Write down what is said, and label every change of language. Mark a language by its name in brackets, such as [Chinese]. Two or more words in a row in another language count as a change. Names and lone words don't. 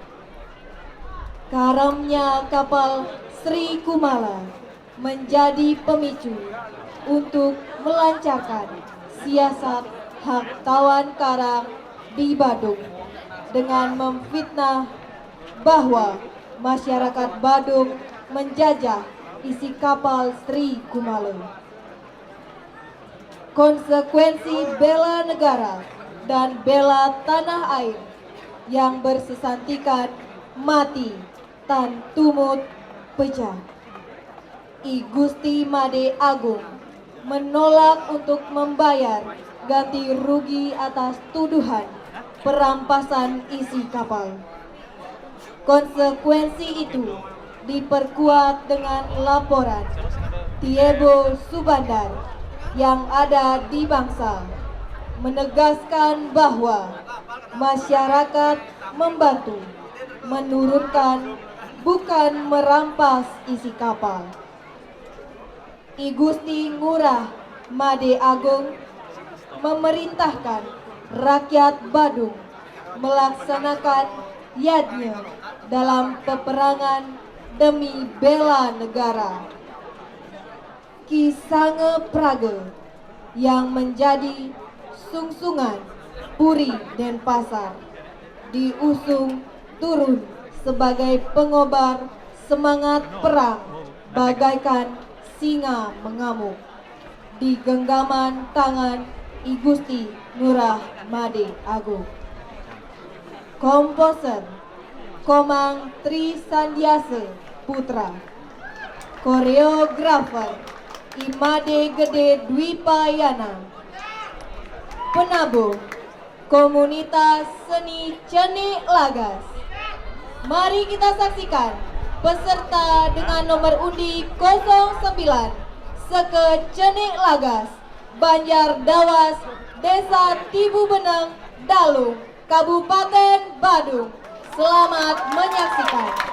[Indonesian] Karamnya kapal Sri Kumala menjadi pemicu untuk melancarkan siasat hak tawan karang di Badung dengan memfitnah bahwa masyarakat Badung menjajah isi kapal Sri Kumala. Konsekuensi bela negara dan bela tanah air yang bersesantikan [Balinese] mati tan tumut pecah. [Indonesian] I Gusti Made Agung menolak untuk membayar ganti rugi atas tuduhan perampasan isi kapal. Konsekuensi itu diperkuat dengan laporan Tiebo Subandar yang ada di Bangsal menegaskan bahwa masyarakat membantu menurunkan bukan merampas isi kapal. I Gusti Ngurah Made Agung memerintahkan rakyat Badung melaksanakan yadnya dalam peperangan demi bela negara. Ki Sange Prage yang menjadi sungsungan Puri Denpasar diusung turun sebagai pengobar semangat perang bagaikan singa mengamuk di genggaman tangan I Gusti Ngurah Made Agung. Komposer Komang Tri Sandiase Putra. Koreografer Imade Gede Dwipayana. Penabuh Komunitas Seni Cenik Lagas. Mari kita saksikan peserta dengan nomor undi 09 Seke Cenik Lagas, Banjar Dawas, Desa Tibu Beneng, Dalung, Kabupaten Badung. Selamat menyaksikan.